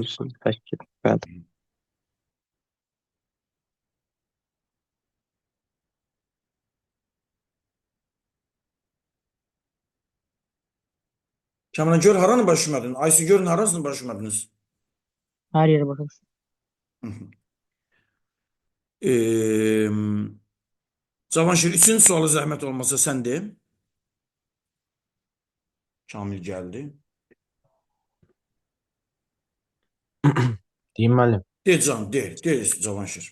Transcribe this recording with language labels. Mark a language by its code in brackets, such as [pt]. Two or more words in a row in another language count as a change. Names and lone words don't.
[az] bölünsün 8. Bəli. Kamran, gör haranı başlamadın? Aysu, görün harasını başlamadınız? [tr] Her yere bakın. Hı -hı. [az] Cavanşir, üçüncü sualı zəhmət olmasa sən de. Kamil gəldi. Deyim müəllim. De can, de Cavanşir.